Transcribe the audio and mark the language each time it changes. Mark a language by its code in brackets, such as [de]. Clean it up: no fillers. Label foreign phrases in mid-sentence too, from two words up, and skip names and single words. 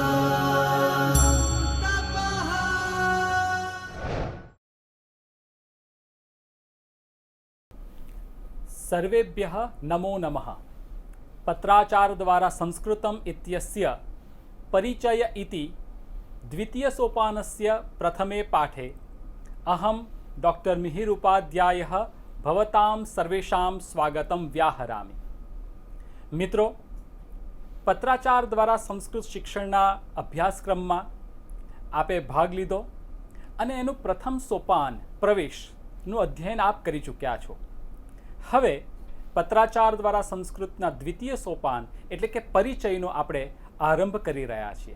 [sa] सर्वेभ्यः नमो नमः। पत्राचार द्वारा संस्कृतम् इत्यस्य परिचय इति द्वितीयसोपानस्य प्रथमे पाठे अहं डॉक्टर मिहिर उपाध्यायः भवतां सर्वेषां स्वागतं व्याहरामि। [gu] મિત્રો, પત્રાચાર દ્વારા સંસ્કૃત શિક્ષણના અભ્યાસક્રમમાં આપે ભાગ લીધો અને એનું પ્રથમ સોપાન પ્રવેશનું અધ્યયન આપ કરી ચૂક્યા છો। હવે પત્રાચાર દ્વારા સંસ્કૃતના દ્વિતીય સોપાન એટલે કે પરિચયનો આપણે આરંભ કરી રહ્યા છીએ।